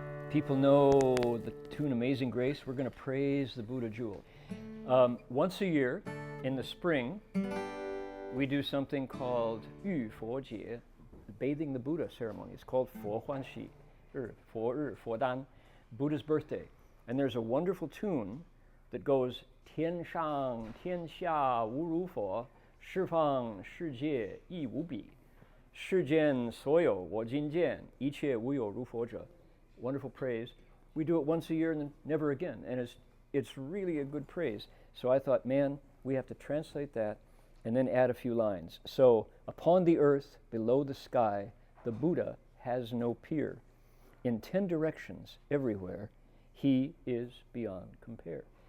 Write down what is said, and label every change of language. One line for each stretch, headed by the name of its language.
English: People know the tune Amazing Grace. We're going to praise the Buddha jewel. Once a year, in the spring, we do something called Yu Fo Jie, bathing the Buddha ceremony. It's called Fo Huan Xi, Fo Dan, Buddha's birthday. And there's a wonderful tune that goes
Chinese: 天上天下无如佛，十方世界亦无比，世间所有我今见，一切无有如佛者.
English: Wonderful praise. We do it once a year and then never again. And it's really a good praise. So I thought, man, we have to translate that and then add a few lines. So, upon the earth, below the sky, the Buddha has no peer. In 10 directions, everywhere, he is beyond compare.